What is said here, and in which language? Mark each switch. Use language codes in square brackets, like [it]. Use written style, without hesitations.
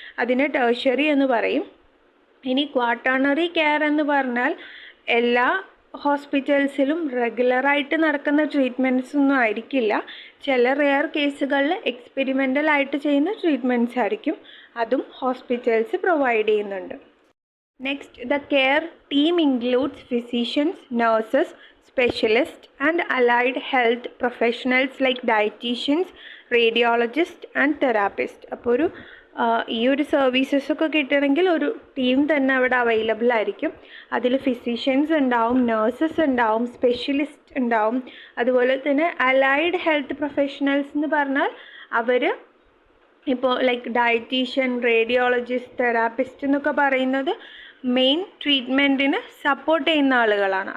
[ml] അതിന് ടേർഷ്യറി എന്ന് പറയും. ഇനി ക്വാട്ടേണറി കെയർ എന്ന് പറഞ്ഞാൽ എല്ലാ ഹോസ്പിറ്റൽസിലും റെഗുലറായിട്ട് നടക്കുന്ന ട്രീറ്റ്മെൻറ്റ്സ് ഒന്നും ആയിരിക്കില്ല. ചില റെയർ കേസുകളിൽ എക്സ്പെരിമെൻ്റൽ ആയിട്ട് ചെയ്യുന്ന ട്രീറ്റ്മെൻറ്റ്സ് ആയിരിക്കും. അതും ഹോസ്പിറ്റൽസ് പ്രൊവൈഡ് ചെയ്യുന്നുണ്ട്. [en] Next, the care team includes physicians, nurses, specialists and allied health professionals like dietitians, radiologists and therapists. [ml] അപ്പോൾ ഈ ഒരു സർവീസസ് ഒക്കെ കിട്ടണമെങ്കിൽ ഒരു ടീം തന്നെ അവിടെ അവൈലബിൾ ആയിരിക്കും. അതിൽ ഫിസിഷ്യൻസ് ഉണ്ടാവും, നഴ്സസ് ഉണ്ടാവും, സ്പെഷ്യലിസ്റ്റ് ഉണ്ടാവും. അതുപോലെ തന്നെ അലൈഡ് ഹെൽത്ത് പ്രൊഫഷണൽസ് എന്ന് പറഞ്ഞാൽ അവർ ഇപ്പോൾ ലൈക്ക് ഡയറ്റീഷ്യൻ, റേഡിയോളജിസ്റ്റ്, തെറാപ്പിസ്റ്റ് എന്നൊക്കെ പറയുന്നത് മെയിൻ ട്രീറ്റ്മെൻറ്റിന് സപ്പോർട്ട് ചെയ്യുന്ന ആളുകളാണ്.